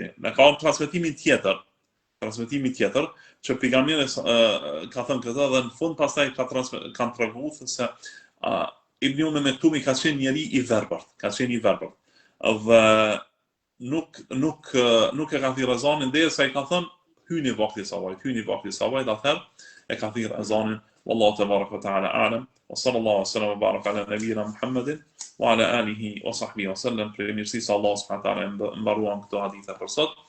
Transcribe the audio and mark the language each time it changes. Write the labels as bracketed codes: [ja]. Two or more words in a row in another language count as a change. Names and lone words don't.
[sq] Ne ka transmetimin tjetër që pejgamberi ka thënë këtë dhe në fund pastaj kanë treguar se Ibn Ummi Mektumi ka qenë njeri i verbërt, dhe nuk e ka thirrë ezanin derisa i ka thënë hyni vakti i sabahit, atëherë e ka thirrë ezanin. [ar] والله تبارك وتعالى أعلم. وصلى الله وبارك على نبينا محمد وعلى آله وصحبه وسلم. [sq] Për mirësisë Allah [ar] سبحانه وتعالى [sq] mbaruan këto hadithe për sot.